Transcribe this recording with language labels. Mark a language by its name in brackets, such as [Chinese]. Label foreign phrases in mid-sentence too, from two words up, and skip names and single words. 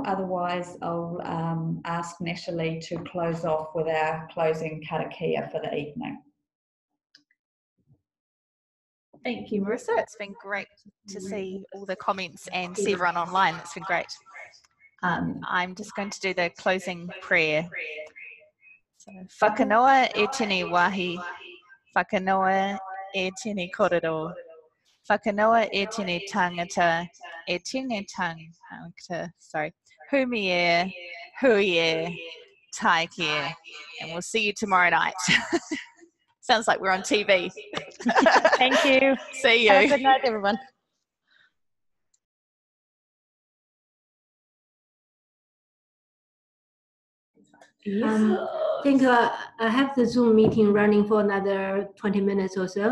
[English] Otherwise, I'll ask Natalie to close off with our closing karakia for the evening. Thank you, Marissa. It's been great to see all the comments and see everyone online. It's been great. I'm just going to do the closing prayer. So, [Māori] whakanoa e tēnei wahi, whakanoa e tēnei korero, whakanoa e tēnei tangata, e tēnei tangata, humi e, hui e, taiki e, [English] and we'll see you tomorrow night. Sounds like we're on TV. Thank you. See you. Have a good night, everyone. I think I have the Zoom meeting running for another 20 minutes or so.